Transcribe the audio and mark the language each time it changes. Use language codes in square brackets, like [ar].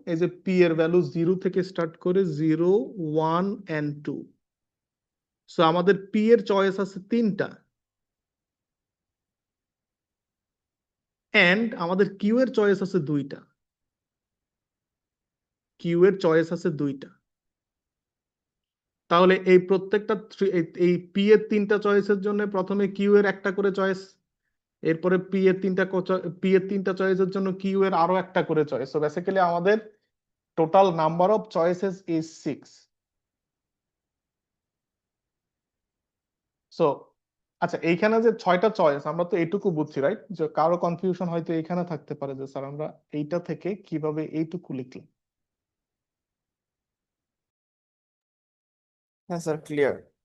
[bn] এই যে p এর ভ্যালু 0 থেকে স্টার্ট করে 0, 1 and 2, সো আমাদের p এর চয়েস আছে 3টা, এন্ড আমাদের q এর চয়েস আছে 2টা, q এর চয়েস আছে 2টা। তাহলে এই প্রত্যেকটা এই p এর 3টা চয়েসের জন্য প্রথমে q এর একটা করে চয়েস, এরপরে p এর 3টা চয়েসের জন্য q এর আরো একটা করে চয়েস। সো বেসিক্যালি আমাদের [en] total number of choices is 6. [bn] So আচ্ছা, এইখানে যে 6টা চয়েস, আমরা তো এইটুকু বুঝছি, রাইট? যে কারো কনফিউশন হয়তো এখানে থাকতে পারে যে স্যার আমরা এইটা থেকে কিভাবে এইটুকু লিখলাম। হ্যাঁ স্যার, ক্লিয়ার।